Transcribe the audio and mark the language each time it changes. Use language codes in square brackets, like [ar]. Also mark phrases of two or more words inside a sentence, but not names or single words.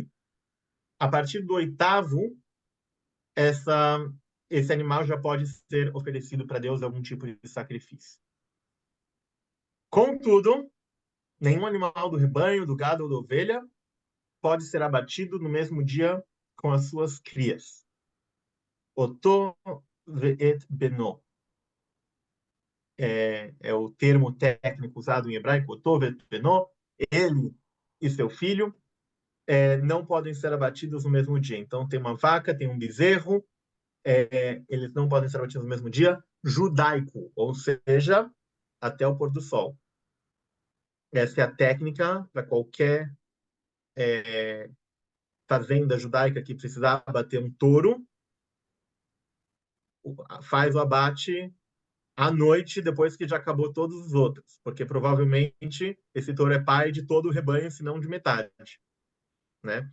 [pt] A partir do 8º, esse animal já pode ser oferecido para Deus algum tipo de sacrifício. Contudo, nenhum animal do rebanho, do gado ou da ovelha pode ser abatido no mesmo dia com as suas crias. [he] אותו ואת בנו. [pt] É o termo técnico usado em hebraico, [he] אותו ואת בנו. [pt] Ele e seu filho não podem ser abatidos no mesmo dia. Então, tem uma vaca, tem um bezerro, eles não podem ser abatidos no mesmo dia, judaico, ou seja, até o pôr do sol. Essa é a técnica para qualquer fazenda judaica que precisar abater um touro, faz o abate à noite, depois que já acabou todos os outros, porque provavelmente esse touro é pai de todo o rebanho, se não de metade, né?